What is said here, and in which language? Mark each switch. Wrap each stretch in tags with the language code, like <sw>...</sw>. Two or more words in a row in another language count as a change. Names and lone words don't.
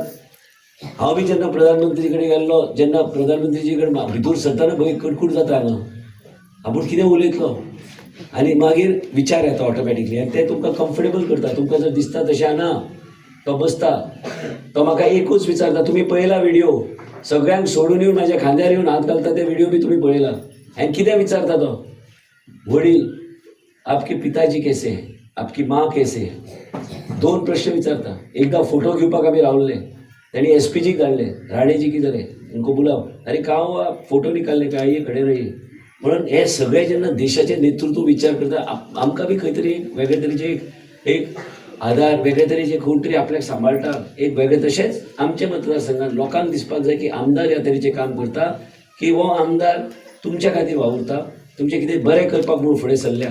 <kok>हांव बी जेन्ना प्रधानमंत्री कडेन गेल्लो जेन्ना प्रधानमंत्रीचे कडेन भितर सरतना भंय कडकूट जाता हांगा आपूण कितें उलयतलो आनी मागीर विचार येता ऑटोमॅटिकली आनी ते तुमकां कम्फर्टेबल करता. तुमकां जर दिसता तशें ना तो बसता तो म्हाका एकूच विचारता. तुमी पळयला व्हिडिओ सगळ्यांक सोडून येवन म्हाज्या खांद्यार येवन हात घालता ते व्हिडिओ बी तुमी पळयला. आनी कितें विचारता तो?</kok> <hi>वडील आपके पिताजी कैसे हैं, आपकी माँ कैसे है?</hi> <kok>2 प्रश्न विचारता. एकदां फोटो घेवपाक आमी रावल्ले ताणी SPजीक धाडले</kok> <hi>राणे जी किधर है उनको बुलाव. अरे कहाँ हो आप? फोटो निकालने पे आइए खडे रहिए.</hi> <kok>म्हणून हे सगळे जेन्ना देशाचें नेतृत्व विचार करता आमकां बी खंय तरी एक वेगळे तरेचे एक आधार वेगळे तरेचे कोण तरी आपल्याक सांबाळटा एक वेगळे. तशेंच आमचे मतदारसंघात लोकांक दिसपाक जाय की आमदार ह्या तरेचें काम करता की हो आमदार तुमच्या खातीर वावुरता तुमचें कितें बरें करपाक म्हणून फुडें सरल्या.</kok>